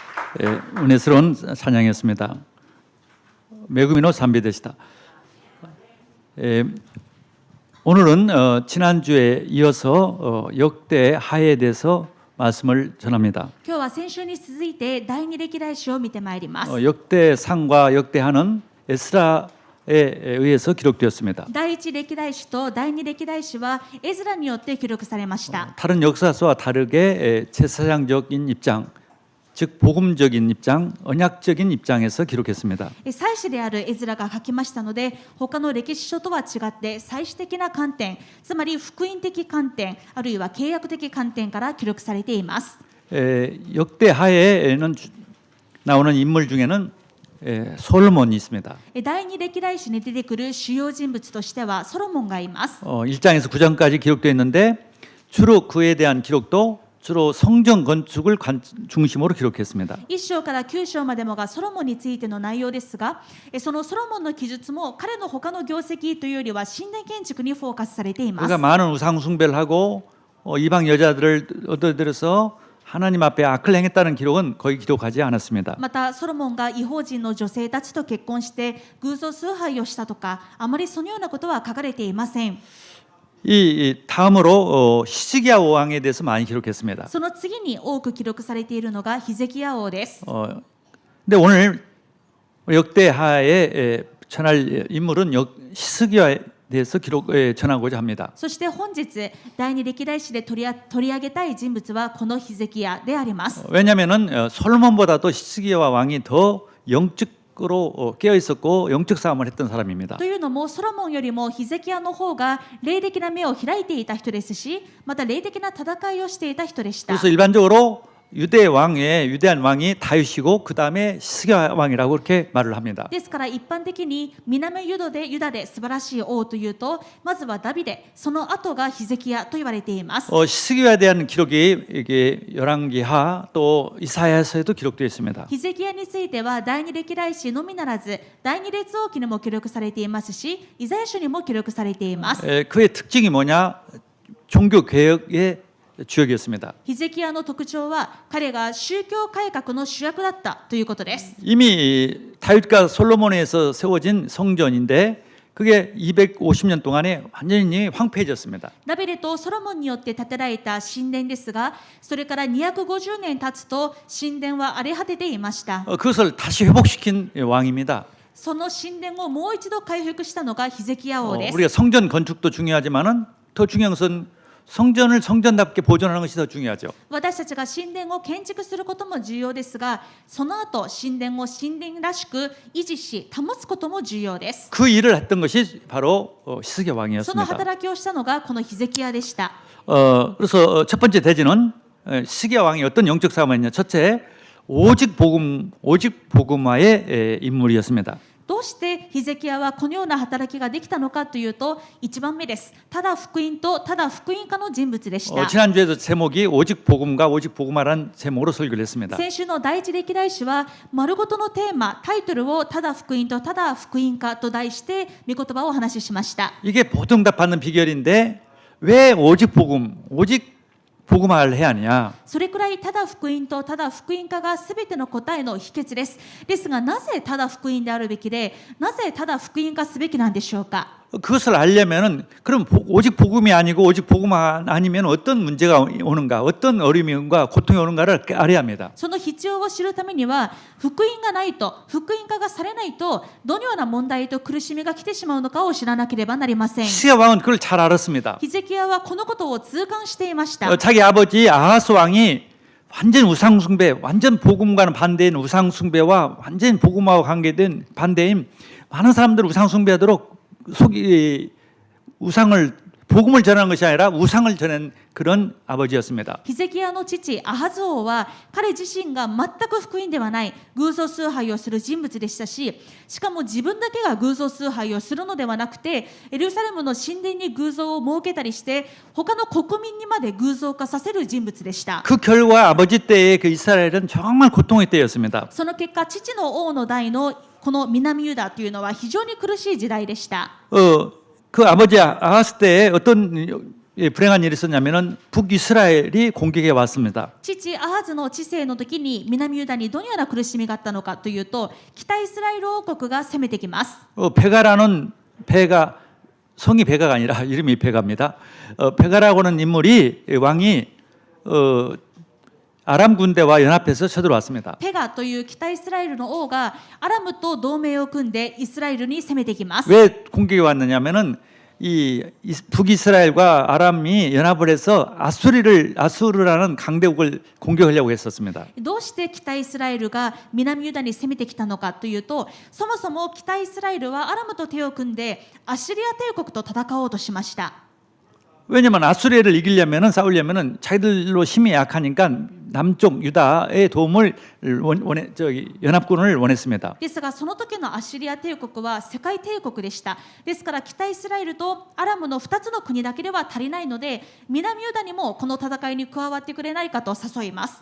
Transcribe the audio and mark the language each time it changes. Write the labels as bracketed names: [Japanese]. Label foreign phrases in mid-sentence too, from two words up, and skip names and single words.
[Korean] 은혜스러운 찬양이었습니다. [Japanese] 恵みの賛美でした. [Korean] 오늘은 지난주에 이어서 역대 하에 대해서 말씀을 전합니다. [Japanese] 今日は先週に続いて第二歴代史を見てまいります。 [Korean] 역대상과 역대하는 에스라에 의해서 기록되었습니다. [Japanese] 第一歴代史と第二歴代史はエズラによって記録されました。 [Korean] 다른 역사서와 다르게 제사장적인 입장, 즉 복음적인 입장, 언약적인 입장에서 기록했습니다. [Japanese] 祭司であるエズラが書きましたので、他の歴史書とは違って祭司的な観点、つまり福音的観点、あるいは契約的観点から記録されています。 [Korean] 역대하에는 나오는 인물 중에는 솔로몬이 있습니다. [Japanese] 第二歴代史に出てくる主要人物としてはソロモンがいます。 [Korean] 1장에서 9장까지 기록되어 있는데 주로 그에 대한 기록도 주로 성전 건축을 중심으로 기록했습니다. [Japanese] 1 章から9章までもがソロモンについての内容ですが、そのソロモンの記述も彼の他の業績というよりは神殿建築にフォーカスされています。 [Korean] 그가 많은 우상 숭배를 하고 이방 여자들을 얻어들여서 하나님 앞에 악을 행했다는 기록은 거의 기록하지 않았습니다. [Japanese] またソロモンが異邦人の女性たちと結婚して偶像崇拝をしたとか、あまりそのようなことは書かれていません。 [Korean] 이 다음으로 히스기야 왕에 대해서 많이 기록했습니다. [Japanese] その次に多く記録されているのがヒゼキヤ王です。 [Korean] 근데 오늘 역대하에 전할 인물은 히스기야에 대해서 전하고자 합니다. [Japanese] そして本日第二歴代史で取り上げたい人物はこのヒゼキヤであります。 [Korean] 왜냐하면은 솔로몬보다도 히스기야 왕이 더 영적으로 깨어 있었고 영적 싸움을 했던 사람입니다. [Japanese] というのもソロモンよりもヒゼキヤの方が霊的な目を開いていた人ですし、また霊的な戦いをしていた人でした。 [Korean] 그래서 일반적으로 유대한 왕이 다윗이고 그 다음에 히스기야 왕이라고 그렇게 말을 합니다. [Japanese] ですから一般的に南ユダで素晴らしい王というと、まずはダビデ、その後がヒゼキヤと言われています。 [Korean] 히스기야에 대한 기록이 이게 열왕기하 또 이사야서에도 기록되어 있습니다. [Japanese] ヒゼキヤについては第二歴代史のみならず第二列王記にも記録されていますし、イザヤ書にも記録されています。 [Korean] 그의 특징이 뭐냐? 종교 개혁의 주역이었습니다. [Japanese] ヒゼキヤの特徴は彼が宗教改革の主役だったということです。 [Korean] 이미 다윗과 솔로몬에서 세워진 성전인데 그게 250년 동안에 완전히 황폐해졌습니다. [Japanese] ダビデとソロモンによって建てられた神殿ですが、それから250年経つと神殿は荒れ果てていました。 [Korean] 그것을 다시 회복시킨 왕입니다. [Japanese] その神殿をもう一度回復したのがヒゼキヤ王です。 [Korean] 우리가 성전 건축도 중요하지만은 더 중요한 것은 성전을 성전답게 보존하는 것이 더 중요하죠. [Japanese] 私たちが神殿を建築することも重要ですが、その後神殿を神殿らしく維持し保つことも重要です。 [Korean] 그 일을 했던 것이 바로 히스기야 [Japanese] その [Korean] 왕이었습니다. [Japanese] 働きをしたのがこのヒゼキヤでした。 [Korean] 그래서 첫 번째 대지는 히스기야 왕이 어떤 영적 싸움을 했냐. 첫째, 오직 복음화의 인물이었습니다. [Japanese] どうしてヒゼキヤはこのような働きができたのかというと、1番目です。ただ福音とただ福音家の人物でした。 [Korean] 지난주에도 제목이 오직 복음과 오직 복음화라는 제목으로 설교를 했습니다. [Japanese] 先週の第一歴代史は丸ごとのテーマ、タイトルをただ福音とただ福音家と題して御言葉をお話ししました。 [Korean] 이게 보통답 받는 비결인데 왜 오직 복음화를 해야 하냐? [Japanese] それくらいただ福音とただ福音家がすべての答えの秘訣です。ですがなぜただ福音であるべきで、なぜただ福音化すべきなんでしょうか。 [Korean] 그것을 알려면은 그럼 오직 복음이 아니고 오직 복음화 아니면 어떤 문제가 오는가, 어떤 어려움과 고통이 오는가를 알아야 합니다. [Japanese] その必要を知るためには、福音がないと、福音化がされないと、どのような問題と苦しみが来てしまうのかを知らなければなりません。 [Korean] 히스기야 왕은 그걸 잘 알았습니다. [Japanese] ヒゼキヤはこのことを痛感していました。 [Korean] 자기 아버지 아하스 왕이 완전 우상 숭배, 완전 복음과는 반대인 우상 숭배와 완전 복음화와 관계된 반대인 많은 사람들 우상 숭배하도록 우상을 복음을 전하는 것이 아니라 우상을 전하는 그런 아버지였습니다. [Japanese] ヒゼキヤの父アハズ王は彼自身が全く福音ではない偶像崇拝をする人物でしたし、しかも自分だけが偶像崇拝をするのではなくて、エルサレムの神殿に偶像を設けたりして他の国民にまで偶像化させる人物でした。 [Korean] 그 결과 아버지 때의 그 이스라엘은 정말 고통의 때였습니다. [Japanese] その結果、父の王の代のこの南ユダというのは非常に苦しい時代でした。 [Korean] 그 아버지 아하스 때에 어떤 불행한 일이 있었냐면은 북이스라엘이 공격해 왔습니다. [Japanese] 父アハズの治世の時に南ユダにどのような苦しみがあったのかというと、北イスラエル王国が攻めてきます。 [Korean] 베가라는 베가 성이 베가가 아니라 이름이 베가입니다. 베가라고는 인물이 왕이 아람 군대와 연합해서 쳐들어왔습니다. [Japanese] ペガという北イスラエルの王がアラムと同盟を組んでイスラエルに攻めてきます。 [Korean] 왜 공격이 왔느냐면은 이 북이스라엘과 아람이 연합을 해서 아수르라는 강대국을 공격하려고 했었습니다. [Japanese] どうして北イスラエルが南ユダに攻めてきたのかというと、そもそも北イスラエルはアラムと手を組んでアッシリア帝国と戦おうとしました。 [Korean] 왜냐하면 아수르를 이기려면은 싸우려면은 자기들로 힘이 약하니까 남쪽 유다의 도움을 연합군을 원했습니다. [Japanese] ですがその時のアッシリア帝国は世界帝国でした。ですから北イスラエルとアラムの2つの国だけでは足りないので、南ユダにもこの戦いに加わってくれないかと誘います。